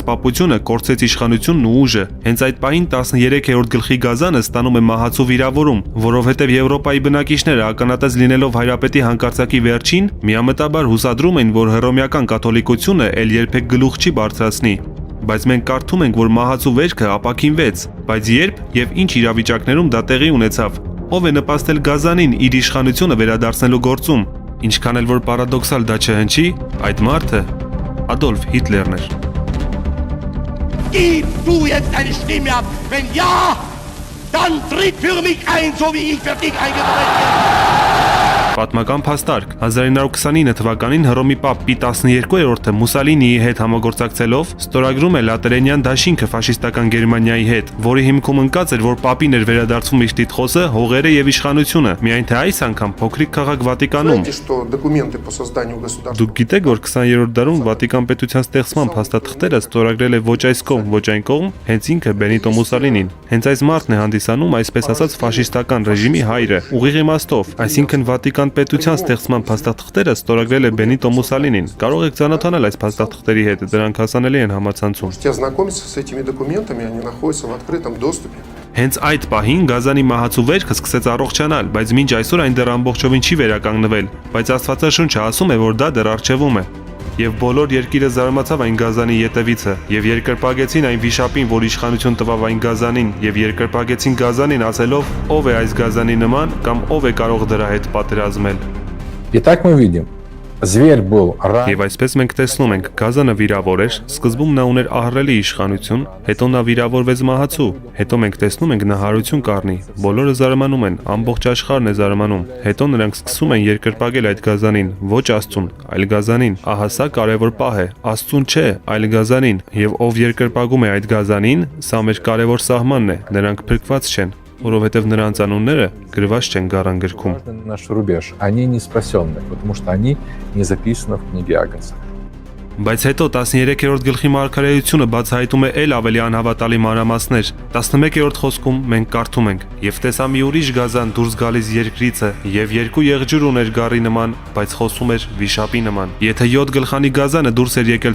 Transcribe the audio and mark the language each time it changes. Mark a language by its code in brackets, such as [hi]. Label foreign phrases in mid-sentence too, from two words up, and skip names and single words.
[hy] պապությունը կորցրեց իշխանությունն ու ուժը։ Հենց այդ պահին 13-րդ գլխի գազանը ստանում է մահացու վիրավորում, որովհետև Եվրոպայի բնակիչները ականատես լինելով հայրապետի հանկարծակի վերջին, միամտաբար հուսադրում են, որ հռոմեական կաթոլիկությունը ել երբեք գլուխ չի բարձրացնի։ Բայց մենք կարդում ենք, որ մահացու վերքը ապաքինվեց, բայց երբ եւ ինչ իրավիճակներում դա տեղի ունեցավ։ Ով է նպաստել գազանին իր իշխանությունը վերադարձնելու գործում։ Ինչքան էլ որ պարադոքսալ դա չհնչի, այդ մարդը Ադոլֆ Հիտլերն էր։ [de] Gib du jetzt deine Stimme ab? Wenn ja, dann tritt für mich ein, so wie ich für dich eingetreten bin. [hy] Պատմական փաստարկ 1929 թվականին Հռոմի Պապ Պի 12-րդը Մուսալինիի հետ համագործակցելով ստորագրում է լատերենյան դաշինքը ֆաշիստական Գերմանիայի հետ, որի հիմքում ընկած էր, որ Պապին էր վերադարձում իր տիտղոսը, հողերը եւ իշխանությունը, միայն թե այս անգամ փոքրիկ քաղաք Վատիկանում։ [ru] что документы по созданию государства [hy] Դուք գիտեք, որ 20-րդ դարում Վատիկան պետության ստեղծման փաստաթղթերը ստորագրել է ոչ այս կողմ, ոչ այն կողմ, հենց ինքը Բենիտո Մուսալինին։ Հենց այս մարդն է հանդիսանում այսպես ասած ֆաշիստական ռեժիմի հայրը, уղիղ իմաստով, այսինքն Վատիկան պետության ստեղծման փաստաթղթերը ստորագրել է Բենիտո Մուսալինին։ Կարող եք ծանոթանալ այս փաստաթղթերի հետ, դրանք հասանելի են համացանցում։ [ru] можете ознакомиться с этими документами, они находятся в открытом доступе. [hy] Հենց այդ պահին գազանի մահացու վերքը սկսեց առողջանալ, բայց մինչ այսօր այն դեռ ամբողջովին չի վերականգնվել, բայց Աստվածաշունչը ասում է, որ դա դեռ առջևում է։ Եվ բոլոր երկիրը զարմացավ այն գազանի ետևիցը, եւ երկրպագեցին այն վիշապին, որ իշխանություն տվավ այն գազանին, եւ երկրպագեցին գազանին ասելով. ով է այս գազանի նման կամ ով է կարող դրա հետ պատերազմել։ [ru] Итак, мы видим, зверь был [hy] Եվ այսպես մենք տեսնում ենք, գազանը վիրավոր էր, սկզբում նա ուներ ահռելի իշխանություն, հետո նա վիրավորվեց մահացու, հետո մենք տեսնում ենք նա հարություն կառնի, բոլորը զարմանում են, ամբողջ աշխարհն է զարմանում, հետո նրանք սկսում են երկրպագել այդ գազանին, ոչ Աստծուն, այլ գազանին, ահա սա կարևոր պահ է, Աստծուն չէ, այլ գազանին, եւ ով երկրպագում է այդ гազանին, սա մեր կարևոր սահմանն է, նրանք փրկված չեն, որովհետև նրանց անունները գրված չեն գարան գրքում։ [ru] наш рубеж. Они не спасенные, потому что они не записаны в книге Агнца. [hy] Բայց հետո 13-րդ գլխի մարգարեությունը բացահայտում է ել ավելի անհավատալի մանրամասներ։ 11-րդ խոսքում մենք կարդում ենք. «Եվ տեսա մի ուրիշ գազան դուրս գալիս երկրիցը, եւ երկու եղջյուր ուներ գառի նման, բայց խոսում էր վիշապի նման»։ Եթե 7 գլխանի գազանը դուրս էր եկել